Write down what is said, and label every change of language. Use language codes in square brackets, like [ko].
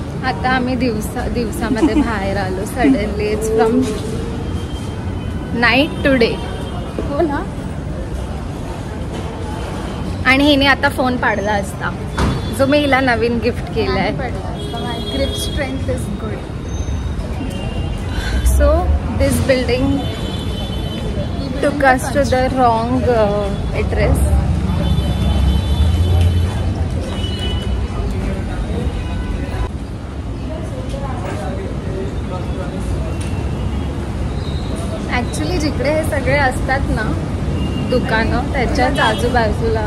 [mr] आता आम्ही दिवसामध्ये बाहेर आलो. [en] Suddenly it's from night to day. [mr] हो ना. आणि हिने आता फोन पाडला असता जो मी हिला नवीन गिफ्ट केलाय. [en] Grip strength is good. So this building took us to the wrong address. [mr] Actually जिकडे हे सगळे असतात ना दुकानं त्याच्याच आजूबाजूला